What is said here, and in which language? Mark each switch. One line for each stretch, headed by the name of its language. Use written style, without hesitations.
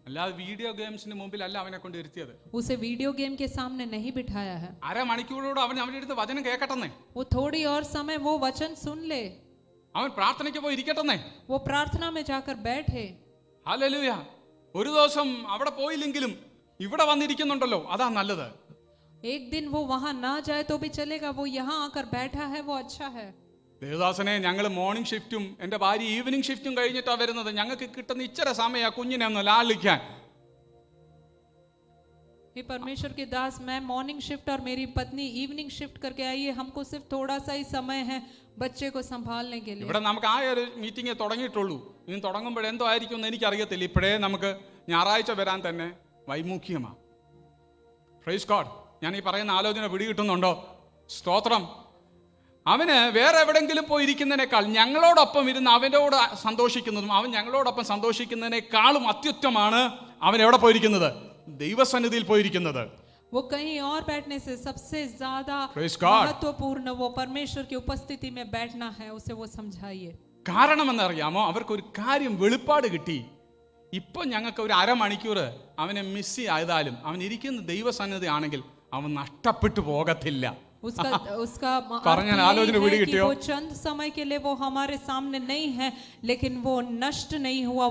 Malayalam: അല്ലാതെ വീഡിയോ ഗെയിംസിന് മുമ്പിലല്ല അവനെ കൊണ്ട് ഇരുത്തിയത്.
Hindi: उसे वीडियो गेम के सामने नहीं बिठाया है.
Malayalam: അരമണിക്കൂറോട് അവൻ അവൻ്റെ അടുത്ത് വചനം കേൾക്കട്ടെന്നേ.
Hindi: वो थोड़ी और समय वो वचन सुन ले.
Malayalam: അവൻ പ്രാർത്ഥനയ്ക്ക് പോയി ഇരിക്കട്ടെന്നേ.
Hindi: वो प्रार्थना में जाकर बैठे.
Malayalam: ഹല്ലേലൂയ. ഒരു ദിവസം അവിടെ പോയില്ലെങ്കിലും ഇവിടെ വന്നിരിക്കുന്നുണ്ടല്ലോ, അതാ നല്ലത്.
Hindi: एक दिन वो वहां ना जाए तो भी चलेगा, वो यहाँ आकर बैठा है, वो अच्छा है.
Malayalam: ദേവദാസനെ, ഞങ്ങൾ മോർണിംഗ് ഷിഫ്റ്റും എൻ്റെ ഭാര്യ ഈവനിങ് ഷിഫ്റ്റും കഴിഞ്ഞിട്ടാണ് വരുന്നത്. ഞങ്ങൾക്ക് കിട്ടുന്ന ഇച്ചിര സമയ കുഞ്ഞിനെ ഒന്ന് ലാളിക്കാൻ.
Hindi: हे परमेश्वर के दास, मैं मॉर्निंग शिफ्ट और मेरी पत्नी इवनिंग शिफ्ट करके आई है. हमको सिर्फ थोड़ा सा ही समय है बच्चे को संभालने के लिए.
Malayalam: ഇവിടെ നമുക്ക് ആ ഒരു മീറ്റിംഗ് തുടങ്ങിയിട്ടുള്ളൂ. ഇനി തുടങ്ങുമ്പോൾ എന്തോ ആയിരിക്കും എന്ന് എനിക്കറിയത്തില്ല. ഇപ്പോഴേ നമുക്ക് ഞായറാഴ്ച വരാൻ തന്നെ വൈമുഖ്യമാണ്. Praise God. ഞാൻ ഈ പറയുന്ന ആലോചന പിടികിട്ടുന്നുണ്ടോ? സ്തോത്രം. അവന് വേറെ എവിടെങ്കിലും പോയിരിക്കുന്നതിനേക്കാൾ ഞങ്ങളോടൊപ്പം ഇരുന്ന് അവനോട് സന്തോഷിക്കുന്നതും അവൻ ഞങ്ങളോടൊപ്പം സന്തോഷിക്കുന്നതിനേക്കാളും അത്യുത്തമാണ് അവൻ എവിടെ പോയിരിക്കുന്നത്? ദൈവസന്നിധിയിൽ പോയിരിക്കുന്നത്.
Hindi: वो कहीं और बैठने से सबसे ज्यादा
English: Praise God.
Hindi: महत्वपूर्ण वो परमेश्वर की उपस्थिति में बैठना है. उसे वो समझाइए.
Malayalam: കാരണം എന്നറിയാമോ? അവർക്കൊരു കാര്യം വെളിപ്പാട് കിട്ടി. ഇപ്പൊ ഞങ്ങൾക്ക് ഒരു അരമണിക്കൂർ അവനെ മിസ് ചെയ്താലും അവൻ ഇരിക്കുന്ന ദൈവസന്നിധി ആണെങ്കിൽ അവൻ നഷ്ടപ്പെട്ടു പോകത്തില്ല.
Hindi: उसका
Malayalam: പറഞ്ഞാൽ ആലോചന പിടി കിട്ടിയോ?
Hindi: वो चंद समय के लिए वो हमारे सामने नहीं है, लेकिन वो नष्ट नहीं हुआ.